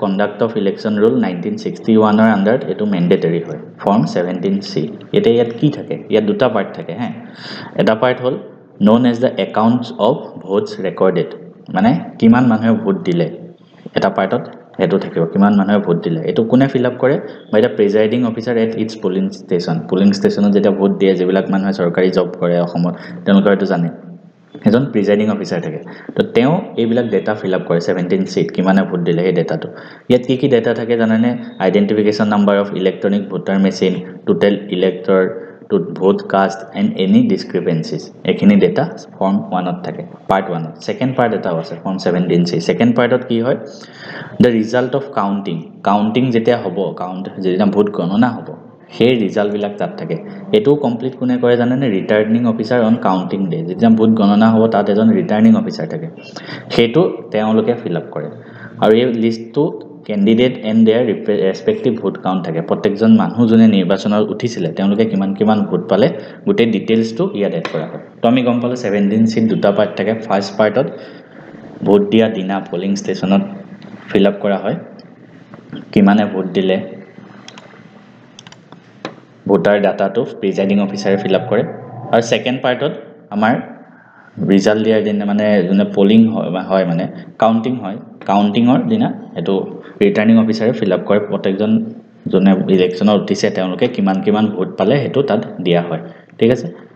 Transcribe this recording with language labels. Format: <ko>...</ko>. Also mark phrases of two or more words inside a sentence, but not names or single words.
<as>কণ্ডাক্ট অফ ইলেকশ্যন ৰুল 1961 আণ্ডাৰত এইটো মেণ্ডেটৰী হয়, ফৰ্ম 17C। এতিয়া ইয়াত কি থাকে? ইয়াত দুটা পাৰ্ট থাকে। এটা পাৰ্ট হ'ল</as> <en>known as the accounts of votes recorded,</en> <as>মানে কিমান মানুহে ভোট দিলে এটা পাৰ্টত হেতু থাকিব কিমান মানুহে ভোট দিলে এটো কোনে</as> <en>fill up</en> <as>কৰে</as> <en>by the presiding officer at its polling station</en> <as>যেতিয়া ভোট দিয়ে যিবিলাক মানুহে চৰকাৰী জব কৰে অসমত তেওঁলোকে এটো জানে এজন</as> <en>presiding officer</en> <as>থাকে তো তেওঁ এইবিলাক</as> <en>data fill up</en> <as>কৰে 17 সিট কিমানে ভোট দিলে এই ডেটাটো ইয়াত কি ডেটা থাকে জানানে</as> <en>identification number of electronic voter machine total elector to vote cast and any</en> <as>discrepancies এইখিনি ডেটা ফৰ্ম 1 ত থাকে পাৰ্ট 1</as> <en>second part</en> <as>এটা আছে ফৰ্ম 17c</as> <en>second part</en> <as>ত কি হয়</as> <en>the result of counting</en> <as>যেতিয়া হ'ব count যেতিয়া ভোট গণনা হ'ব হেই ৰিজাল্ট বিলাক তাত থাকে এটো কমপ্লিট কোনে কৰে জানানে</as> <en>returning officer on counting day</en> <as>jetia ভোট গণনা হ'ব তাত এজন</as> <en>returning officer</en> <as>থাকে হেতু তেওঁলোকে</as> <en>fill up</en> <as>কৰে আৰু এই লিষ্ট টো</as> <en>candidate and their respective vote count</en> <as>থাকে প্ৰত্যেকজন মানুহ জনে নিৰ্বাচনত উঠিছিলে তেওঁলোকে কিমান ভোট পালে গোটে ডিটেইলছ টো ইয়াত এড কৰা হয় তো আমি গম পালে 17 সিট দুটা পাৰ্ট থাকে</as> <en>first part</en> <as>ভোট দিয়া দিনা</as> <en>polling station fill up</en> <as>কৰা হয় কিমানে ভোট দিলে</as> <en>voter data presiding officer fill up</en> <as>কৰে আৰু</as> <en>second part</en> <as>আমাৰ ৰিজাল্ট দিয়াৰ দিনা মানে যোনে পোলিং হয় মানে কাউন্টিং হয় কাউন্টিংৰ দিনা এটো</as> <en>returning officer fill up</en> <as>কৰে প্ৰত্যেকজন জনে ইলেকচনত উঠিছে তেওঁলোকে কিমান ভোট পালে হেতু তাত দিয়া হয় ঠিক আছে</as>